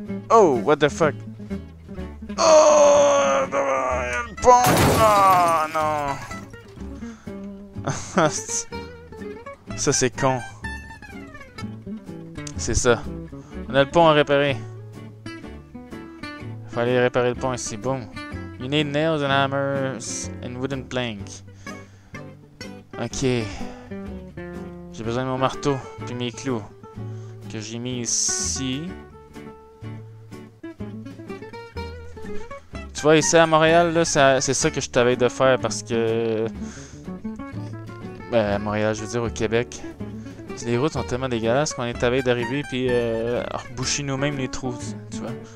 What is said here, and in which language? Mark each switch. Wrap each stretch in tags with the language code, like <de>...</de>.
<en>Oh, what the fuck?</en> <fr>Oh, il y a le pont! Ah, non! Ça, c'est con. C'est ça. On a le pont à réparer. Faut aller réparer le pont ici. Boom.</fr> <en>You need nails and hammers and wooden plank. Ok.</en> <fr>J'ai besoin de mon marteau puis mes clous que j'ai mis ici. Tu vois, ici à Montréal, là, c'est ça que je t'avais de faire parce que... Ben, à Montréal, je veux dire au Québec. Les routes sont tellement dégueulasses qu'on est à veille d'arriver puis reboucher nous-mêmes les trous, tu vois.</fr>